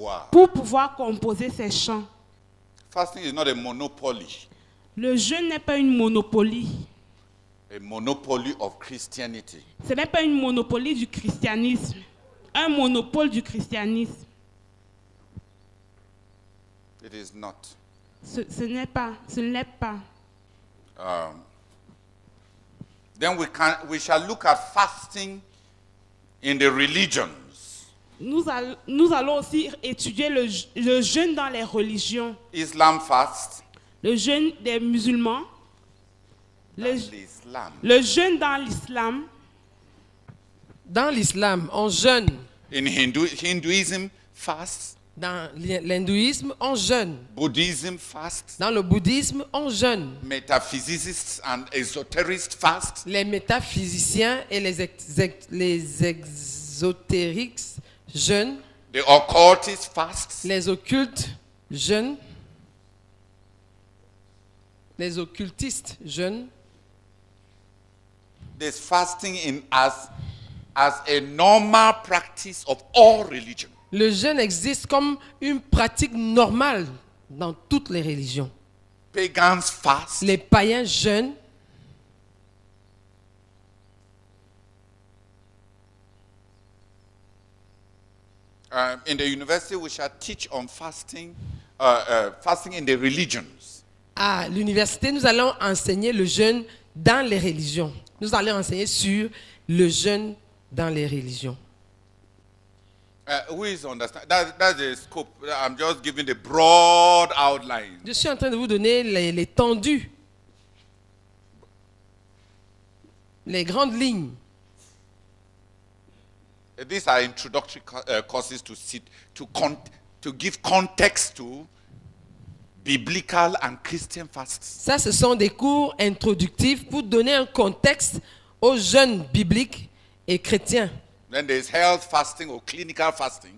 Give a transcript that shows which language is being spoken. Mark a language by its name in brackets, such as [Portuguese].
[French] Pour pouvoir composer ses chants. [English] Fasting is not a monopoly. [French] Le jeûne n'est pas une monopolie. [English] A monopoly of Christianity. [French] Ce n'est pas une monopolie du christianisme. Un monopole du christianisme. [English] It is not. [French] Ce n'est pas. Ce n'est pas. [English] Then we shall look at fasting in the religions. [French] Nous allons aussi étudier le jeûne dans les religions. [English] Islam fast. [French] Le jeûne des musulmans. Le jeûne dans l'islam. Dans l'islam, on jeûne. [English] In Hinduism fast. [French] Dans l'hindouisme, on jeûne. [English] Buddhism fast. [French] Dans le bouddhisme, on jeûne. [English] Metaphysicists and esoterists fast. [French] Les métaphysiciens et les exotériques jeûnent. [English] The occultists fast. [French] Les occultes jeûnent. Les occultistes jeûnent. [English] There's fasting as a normal practice of all religions. [French] Le jeûne existe comme une pratique normale dans toutes les religions. [English] Pagans fast. [French] Les païens jeûnent. [English] In the university, we shall teach on fasting, fasting in the religions. [French] À l'université, nous allons enseigner le jeûne dans les religions. Nous allons enseigner sur le jeûne dans les religions. [English] Who is understand? That's the scope. I'm just giving the broad outline. [French] Je suis en train de vous donner l'étendue, les grandes lignes. [English] These are introductory courses to give context to biblical and Christian fasts. [French] Ça, ce sont des cours introductifs pour donner un contexte aux jeûnes bibliques et chrétiens. [English] Then there is health fasting or clinical fasting.